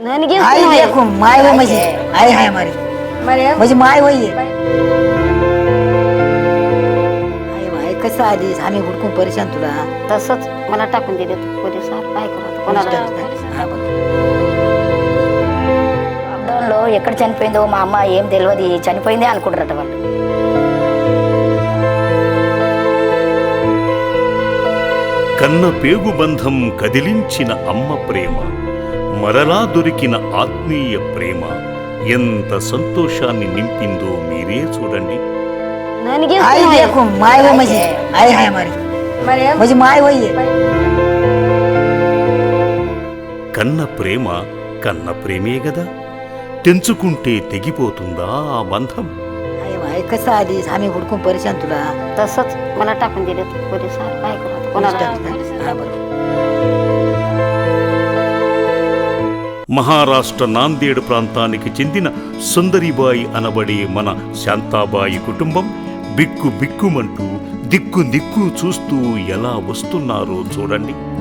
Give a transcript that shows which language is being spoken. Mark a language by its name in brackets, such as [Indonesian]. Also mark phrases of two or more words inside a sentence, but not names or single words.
[Kannada] ನನಗೆ [Hindi] आई देखो माय वो मजी आई है हमारी मजी माय वही है [Marathi] आई माय कसं आलीस आम्ही हुडकून परेशान तुला तसंच मला टाकून दिले तू पोलिसात काय करत कोणाला हा बघ. [Telugu] లాక్డౌన్లో ఎక్కడ చనిపోయిందో మా అమ్మ ఏం తెలియదు చనిపోయిందే అనుకుంటారట వాళ్ళు. కన్న పేగు బంధం కదిలించిన అమ్మ ప్రేమ, మరలా దొరికిన ఆత్మీయ ప్రేమ ఎంత సంతోషాన్ని నింపిందో మీరే చూడండి. [Kannada] ನನಗೆ [Hindi] आई देखो माय वो मजी आई है हमारी मजी माय वही है [Telugu] కన్న ప్రేమ కన్న ప్రేమే గదా, తెంచుకుంటే తెగిపోతుందా ఆ బంధం? [Marathi] आई माय कसं आलीस आम्ही हुडकून परेशान तुला तसंच मला टाकून दिले तू पोलिसात काय करत कोणाला हा बघ. [Telugu] మహారాష్ట్ర నాందేడ్ ప్రాంతానికి చెందిన సుందరిబాయి అనబడే మన శాంతాబాయి కుటుంబం బిక్కు బిక్కుమంటూ దిక్కు దిక్కు చూస్తూ ఎలా వస్తున్నారో చూడండి.